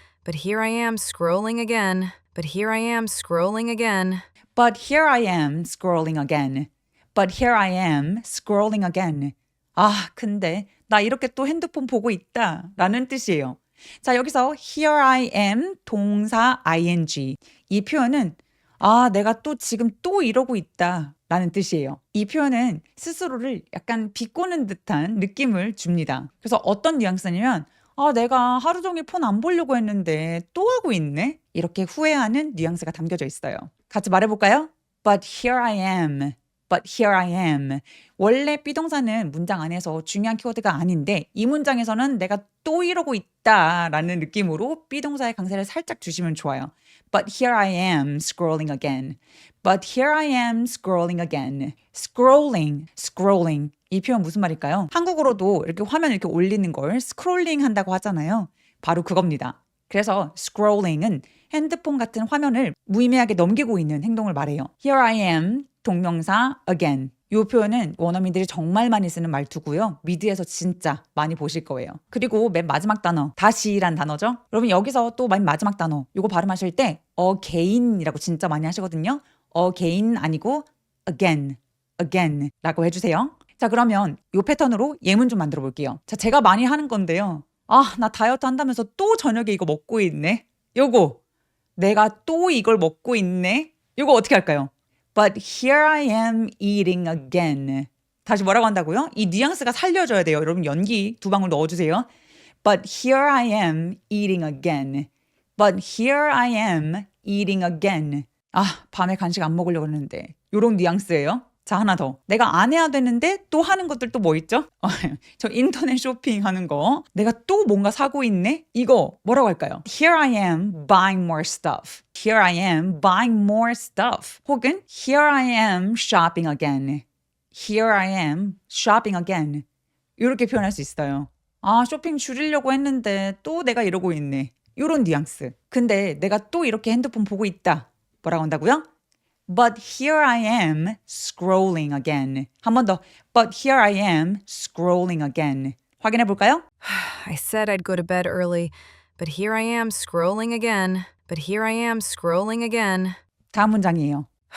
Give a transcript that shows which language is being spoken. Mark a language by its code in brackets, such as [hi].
[en] But here I am scrolling again. But here I am scrolling again. But here I am scrolling again. But here I am scrolling again. [ko] 아, 근데 나 이렇게 또 핸드폰 보고 있다 라는 뜻이에요. 자, 여기서 [en] here I am 동사 ing. [ko] 이 표현은 아, 내가 또 지금 또 이러고 있다 라는 뜻이에요. 이 표현은 스스로를 약간 비꼬는 듯한 느낌을 줍니다. 그래서 어떤 뉘앙스냐면 아, 내가 하루 종일 폰 안 보려고 했는데 또 하고 있네? 이렇게 후회하는 뉘앙스가 담겨져 있어요. 같이 말해볼까요? [en] But here I am. But here I am. [ko] 원래 비동사는 문장 안에서 중요한 키워드가 아닌데 이 문장에서는 내가 또 이러고 있다라는 느낌으로 비동사의 강세를 살짝 주시면 좋아요. [en] But here I am scrolling again. But here I am scrolling again. scrolling, scrolling. [ko] 이 표현 무슨 말일까요? 한국어로도 이렇게 화면 이렇게 올리는 걸 스크롤링 한다고 하잖아요. 바로 그겁니다. 그래서 scrolling은 핸드폰 같은 화면을 무의미하게 넘기고 있는 행동을 말해요. [en] Here I am, [ko] 동명사 [en] again. [ko] 이 표현은 원어민들이 정말 많이 쓰는 말투고요. 미드에서 진짜 많이 보실 거예요. 그리고 맨 마지막 단어, 다시란 단어죠. 여러분 여기서 또 맨 마지막 단어, 이거 발음하실 때 again이라고 진짜 많이 하시거든요. again 아니고 again, again 라고 해주세요. 자, 그러면 이 패턴으로 예문 좀 만들어 볼게요. 자, 제가 많이 하는 건데요. 아, 나 다이어트 한다면서 또 저녁에 이거 먹고 있네. 요거, 내가 또 이걸 먹고 있네. 요거 어떻게 할까요? [en] But here I am eating again. [ko] 다시 뭐라고 한다고요? 이 뉘앙스가 살려줘야 돼요. 여러분 연기 2방울 넣어주세요. [en] But here I am eating again. But here I am eating again. [ko] 아, 밤에 간식 안 먹으려고 했는데. 요런 뉘앙스예요. 자, 하나 더. 내가 안 해야 되는데 또 하는 것들 또 뭐 있죠? 저 인터넷 쇼핑하는 거. 내가 또 뭔가 사고 있네? 이거 뭐라고 할까요? [en] Here I am buying more stuff. Here I am buying more stuff. [ko] 혹은 [en] Here I am shopping again. Here I am shopping again. [ko] 이렇게 표현할 수 있어요. 아, 쇼핑 줄이려고 했는데 또 내가 이러고 있네. 이런 뉘앙스. 근데 내가 또 이렇게 핸드폰 보고 있다. 뭐라고 한다고요? [en] But here I am scrolling again. [ko] 한 번 더. [en] But here I am scrolling again. [ko] 확인해 볼까요? [en] I said I'd go to bed early, but here I am scrolling again. But here I am scrolling again. [ko] 다음 문장이에요.